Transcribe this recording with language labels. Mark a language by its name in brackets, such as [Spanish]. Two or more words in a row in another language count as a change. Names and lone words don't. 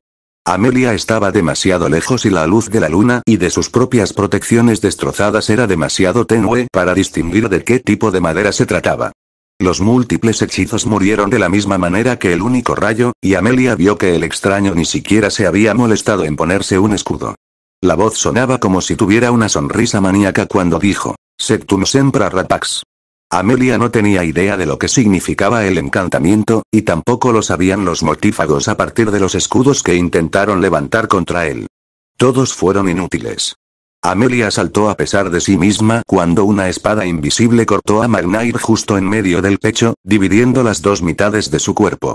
[Spanish] Amelia estaba demasiado lejos y la luz de la luna y de sus propias protecciones destrozadas era demasiado tenue para distinguir de qué tipo de madera se trataba. Los múltiples hechizos murieron de la misma manera que el único rayo, y Amelia vio que el extraño ni siquiera se había molestado en ponerse un escudo. La voz sonaba como si tuviera una sonrisa maníaca cuando dijo, [Latin] «Sectum sempra rapax». [Spanish] Amelia no tenía idea de lo que significaba el encantamiento, y tampoco lo sabían los mortífagos a partir de los escudos que intentaron levantar contra él. Todos fueron inútiles. Amelia saltó a pesar de sí misma cuando una espada invisible cortó a McKnight justo en medio del pecho, dividiendo las dos mitades de su cuerpo.